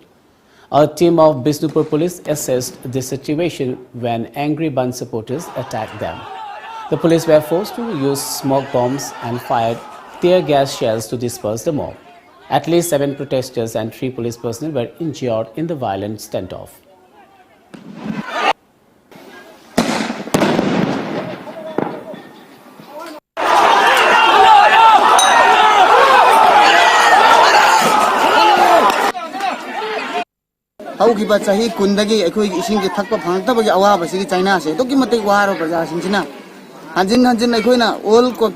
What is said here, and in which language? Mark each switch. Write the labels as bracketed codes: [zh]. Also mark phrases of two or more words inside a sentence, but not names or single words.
[en] A team of Bishnupur police assessed the situation when angry bandh supporters attacked them. The police were forced to use smoke bombs and fired tear gas shells to disperse the mob. At least 7 protesters and 3 police personnel were injured in the violent standoff. [mni] ꯍꯧꯈꯤꯕ ꯆꯍꯤ 10ꯗꯒꯤ ꯑꯩꯈꯣꯏꯒꯤ ꯏꯁꯤꯡꯒꯤ ꯊꯛꯄ ꯐꯪꯂꯛꯇꯕꯒꯤ ꯑꯋꯥꯕꯁꯤꯒꯤ ꯆꯩꯅꯥꯁꯦ ꯑꯗꯨꯛꯀꯤ ꯃꯇꯤꯛ ꯋꯥꯔꯕ ꯄ꯭ꯔꯖꯥꯁꯤꯡꯁꯤꯅ ꯍꯟꯖꯤꯟ ꯍꯟꯖꯤꯟ ꯑꯩꯈꯣꯏꯅ ꯑꯣꯜ ꯀꯣꯛꯇꯥ